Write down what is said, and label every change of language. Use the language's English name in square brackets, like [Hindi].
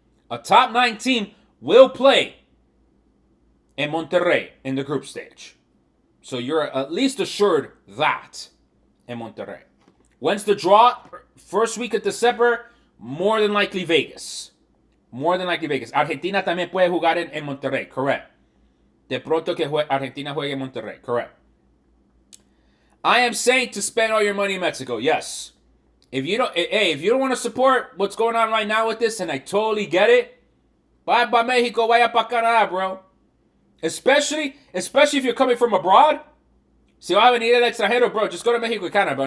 [English] A top 9 team will play in Monterrey in the group stage. So you're at least assured that in Monterrey. When's the draw? First week of December, more than likely Vegas. More than likely Vegas. [Spanish] Argentina también puede jugar en Monterrey, correct. De pronto que Argentina juegue en Monterrey, correct. [English] I am saying to spend all your money in Mexico, yes. If you don't want to support what's going on right now with this, and I totally get it, [Spanish] vaya pa Mexico, vaya pa Canadá, [English] bro. Especially if you're coming from abroad. [Spanish] Si vas a venir del extranjero, [English] bro, just go to Mexico y Canada, bro.